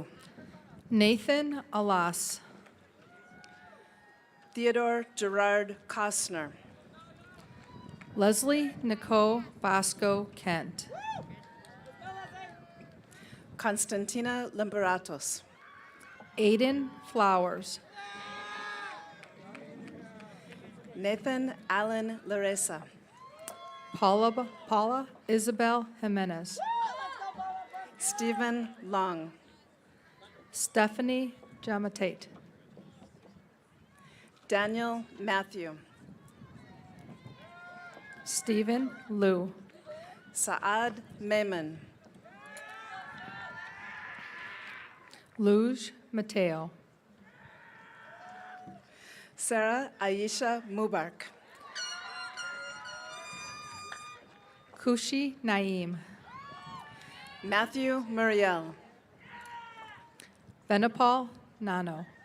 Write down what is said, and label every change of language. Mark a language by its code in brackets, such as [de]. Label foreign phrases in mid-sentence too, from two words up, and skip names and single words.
[en] Nathan Alas, Theodore Gerard Kostner, Leslie Nicole Bosco Kent, Constantina Limberatos, Aiden Flowers, Nathan Allen Laresa, Paula Isabel Jimenez, Stephen Long, Stephanie Jamatate, Daniel Matthew, Stephen Liu, Saad Maiman, Luge Mateo, Sarah Aisha Mubarak, Kushi Naeem, Matthew Muriel, Benapal Nano,